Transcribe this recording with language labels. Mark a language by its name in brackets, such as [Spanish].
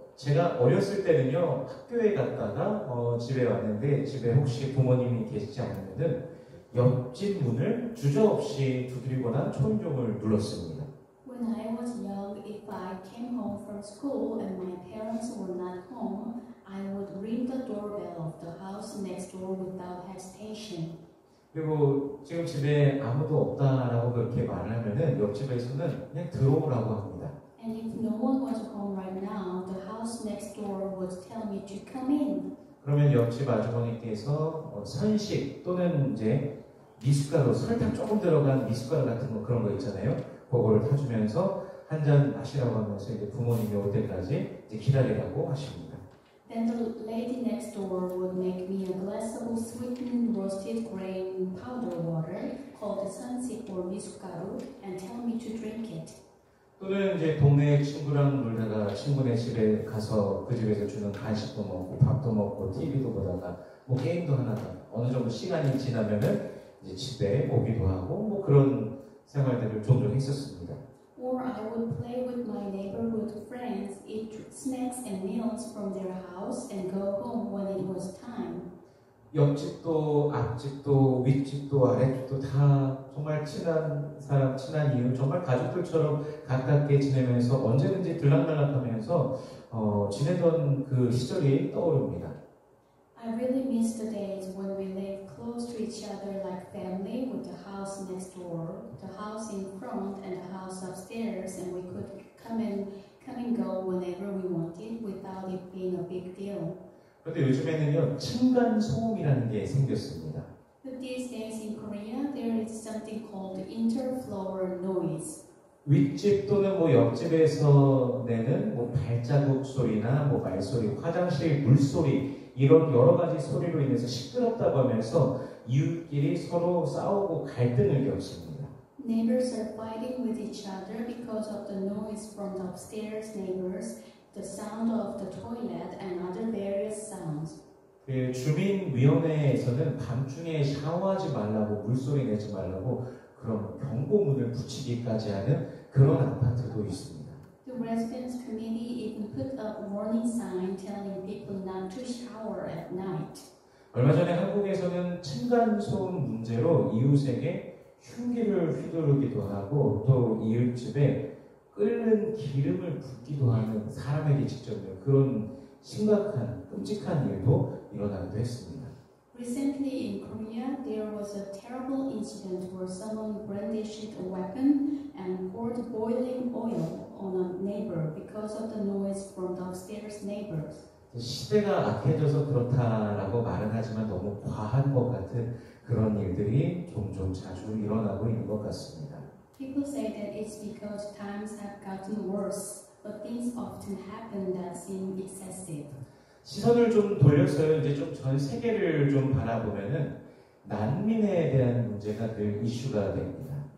[Korean] 제가 어렸을 때는요, 학교에 갔다가 집에 왔는데 집에 혹시 부모님이 계시지 않으면은 옆집 문을 주저없이 두드리거나 초인종을 눌렀습니다. [English] When I was young, if I came home from school and my parents were not home, I would ring the doorbell of the house next door without hesitation. [Korean] 그리고 지금 집에 아무도 없다라고 그렇게 말을 하면은 옆집에서는 그냥 들어오라고 합니다. [English] And if no one was home right now, the house next door would tell me to come in. [Korean] 그러면 옆집 아주머니께서 선식 또는 이제 미숫가루, 설탕 조금 들어간 미숫가루 같은 거 그런 거 있잖아요. 그거를 타주면서 한 잔 마시라고 하면서 이제 부모님이 올 때까지 이제 기다리라고 하십니다. [English] Then the lady next door would make me a glass of sweetened roasted grain powder water called 선식 or 미숫가루 and tell me to drink it. [Korean] 또는 이제 동네 친구랑 놀다가 친구네 집에 가서 그 집에서 주는 간식도 먹고 밥도 먹고 TV도 보다가 뭐 게임도 하다가 어느 정도 시간이 지나면은 이제 집에 오기도 하고 뭐 그런 생활들을 종종 했었습니다. [English] Or I would play with my neighborhood friends, eat snacks and meals from their house, and go home when it was time. [Korean] 옆집도 앞집도 윗집도 아랫집도 다 정말 친한 사람, 친한 이웃, 정말 가족들처럼 가깝게 지내면서 언제든지 들락날락하면서 지내던 그 시절이 떠오릅니다. [English] I really miss the days when we lived close to each other like family, with the house next door, the house in front, and the house upstairs, and we could come and go whenever we wanted without it being a big deal. [Korean] 그런데 요즘에는요, 층간 소음이라는 게 생겼습니다. [English] But these days in Korea, there is something called interfloor noise. [Korean] 윗집 또는 뭐 옆집에서 내는 뭐 발자국 소리나 뭐 말소리, 화장실 물소리 이런 여러 가지 소리로 인해서 시끄럽다고 하면서 이웃끼리 서로 싸우고 갈등을 겪습니다. [English] Neighbors are fighting with each other because of the noise from the upstairs neighbors, the sound of the toilet, and other various sounds. [Korean] 그 주민위원회에서는 밤중에 샤워하지 말라고 물소리 내지 말라고 그런 경고문을 붙이기까지 하는 그런 아파트도 있습니다. [English] The residents committee even put up warning sign telling people not to shower at night. [Korean] 얼마 전에 한국에서는 층간소음 문제로 이웃에게 흉기를 휘두르기도 하고 또 이웃집에 끓는 기름을 붓기도 하는 사람에게 직접 그런 심각한 끔찍한 일도 일어나기도 했습니다. [English] Recently in Korea, there was a terrible incident where someone brandished a weapon and poured boiling oil on a neighbor because of the noise from the upstairs neighbors. [Korean] 시대가 악해져서 그렇다라고 말은 하지만 너무 과한 것 같은 그런 일들이 종종 자주 일어나고 있는 것 같습니다. [English] People say that it's because times have gotten worse, but things often happen that seem excessive. [Korean] 시선을 좀 돌려서요, 이제 좀 전 세계를 좀 바라보면은 난민에 대한 문제가 늘 이슈가 됩니다.